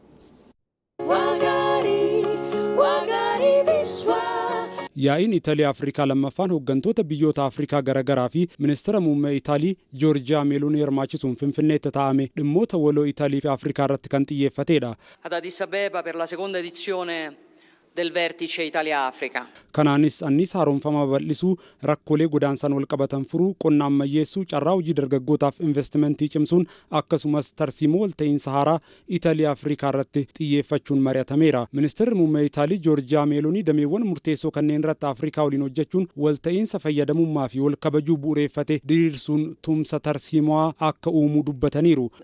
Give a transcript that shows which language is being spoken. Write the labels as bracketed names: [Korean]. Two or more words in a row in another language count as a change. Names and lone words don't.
[Oromo] Yaa'iin Itaalii Afrikaa lammaffaan hooggantoota biyyoota Afrikaa garagaraa fi Ministeera Muummee Itaalii Giorgia Meloni hirmaachisuun Finfinneetti taa'ame dhimmoota waloo Itaalii fi Afrikaa irratti kan xiyyeeffatedha. [Italian] Ad Addis Abeba per la seconda edizione del vertice Italia-Africa. [Oromo] Kanaanis anniisa haaromfamaa bal'isuu, rakkoolee godaansaan wal qabatan furuu, qonna ammayyeessuu, carraa hojii dargaggootaaf investimentii cimsuun akkasumas tarsiimoo walta'iinsa haaraa Itaaliyaa-Afrikaa irratti xiyyeeffachuun mari'atameera. Ministeerri Muummee Itaalii Giorgia Meloni dameewwan murteessoo kanneen irratti Afrikaa waliin hojjechuun walta'iinsa fayyadamummaa fi wal kabajuu bu'uureffate diriirsuun tumsa tarsiimoo akka uumuu dubbataniiru.